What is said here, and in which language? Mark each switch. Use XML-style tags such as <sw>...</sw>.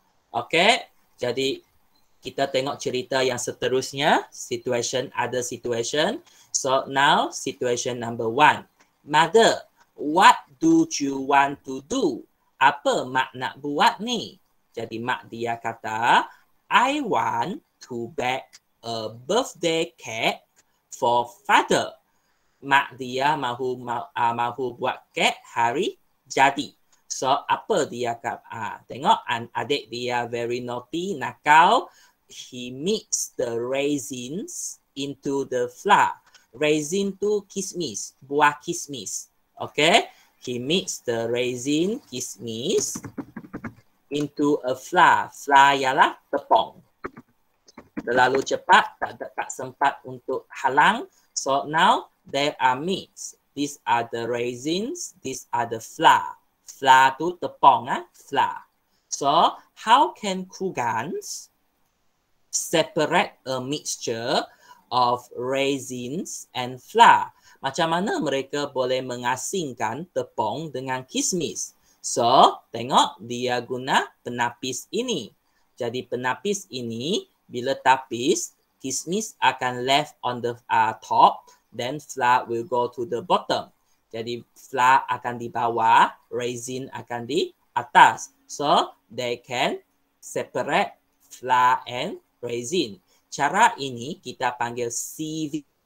<ms>Okay, jadi kita tengok cerita yang seterusnya.</ms> <en>Other situation. So now, situation number 1. Mother, what do you want to do?</en> <ms>Apa mak nak buat ni? Jadi mak dia kata,</ms> <en>I want to bake a birthday cake for father.</en> <ms>Mak dia mahu buat kek hari jadi. So apa dia kata? Tengok adik dia very naughty, nakal.</ms> <en>He mix the raisins into the flour.</en> <ms>Raisin tu kismis, buah kismis. Okay?</ms> <en>He mix the raisin kismis into a flour.</en> <ms>Flour ialah tepung. Terlalu cepat, tak sempat untuk halang.</ms> <en>So now there are mix. These are the raisins, these are the flour. Flour tu tepung, flour. So how can Kugans separate a mixture of raisins and flour.</en> <ms>Macam mana mereka boleh mengasingkan tepung dengan kismis? So, tengok dia guna penapis ini. Jadi penapis ini bila tapis, kismis akan left on the top, then flour will go to the bottom. Jadi flour akan di bawah, raisin akan di atas.</ms> <en>So, they can separate flour and raisin.</en> <ms>Cara ini kita panggil sieving.</ms>